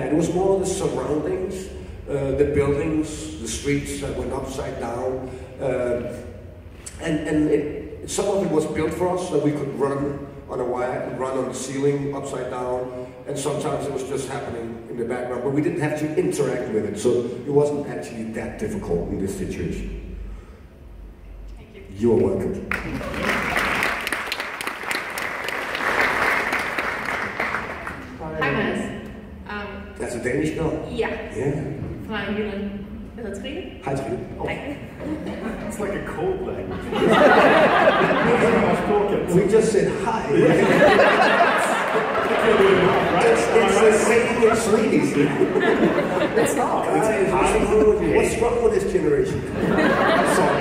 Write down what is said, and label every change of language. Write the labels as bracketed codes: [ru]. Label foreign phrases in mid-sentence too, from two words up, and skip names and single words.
[en] It was more the surroundings, the buildings, the streets that went upside down, some of it was built for us, so we could run on a wire and run on the ceiling upside down, and sometimes it was just happening in the background, but we didn't have to interact with it, so it wasn't actually that difficult in this situation. Thank you. You are welcome. [da] Hej Mads. [en] That's a Danish girl? [da] Ja. [en] Yeah. [da] Fra Jylland. Jeg hedder Trine. [en] Hi, Trine. [da] Hej. [en] It's like a code language. We just said hi. It's the same in Swedish. It's not. Guys, what's wrong with this generation? Sorry.